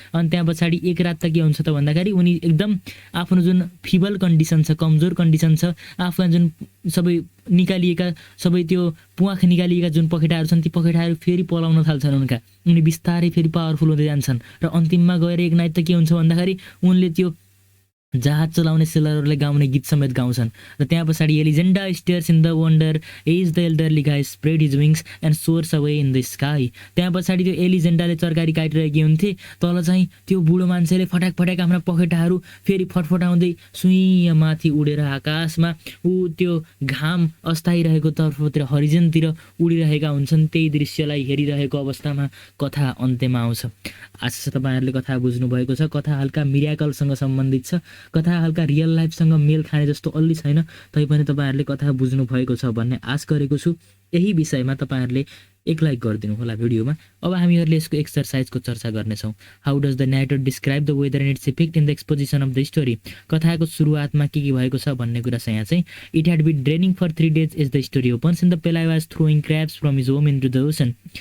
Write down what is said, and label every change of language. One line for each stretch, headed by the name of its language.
Nepali: अनि त्यहाँ पछाडि एक रात त के हुन्छ त भन्दाखेरि उनी एकदम आफ्नो जुन फिबल कन्डिसन छ, कमजोर कन्डिसन छ, आफूलाई जुन सबै निकालिएका सबै त्यो प्वाख निकालिएका जुन पखेटाहरू छन्, ती पखेटाहरू फेरि पलाउन थाल्छन् उनका। उनी बिस्तारै फेरि पावरफुल हुँदै जान्छन् र अन्तिममा गएर एक नाइट त के हुन्छ भन्दाखेरि उनले त्यो जहाज चलाउने सेलरहरूले गाउने गीत समेत गाउँछन्। र त्यहाँ पछाडि
English: Elisenda stares in the wonder as the elderly guy spread his wings and soars away in the sky.
Nepali: त्यहाँ पछाडि त्यो एलिजेन्डाले तरकारी काटिरहेकी हुन्थे, तल चाहिँ त्यो बुढो मान्छेले फटाक आफ्ना पखेटाहरू फेरि फटफटाउँदै सुइँ माथि उडेर आकाशमा त्यो घाम अस्ताइरहेको तर्फतिर हरिजनतिर उडिरहेका हुन्छन्। त्यही दृश्यलाई हेरिरहेको अवस्थामा कथा अन्त्यमा आउँछ। आशा छ तपाईँहरूले कथा बुझ्नुभएको छ। कथा हल्का मिराकलसँग सम्बन्धित छ, कथा हल्का रियल लाइफसँग मेल खाने जस्तो अलि छैन, तैपनि तपाईँहरूले कथा बुझ्नु भएको छ भन्ने आश गरेको छु। यही विषयमा तपाईँहरूले एक लाइक गरिदिनु होला भिडियोमा। अब हामीहरूले यसको एक्सरसाइजको चर्चा गर्नेछौँ।
English: How does the narrator describe the weather and its effect in the exposition of the story.
Nepali: कथाको सुरुवातमा के भएको छ भन्ने कुरा चाहिँ यहाँ चाहिँ
English: It had been draining for 3 days as the story opens and the पेलायो was throwing क्र्याब्स from his home into the ocean.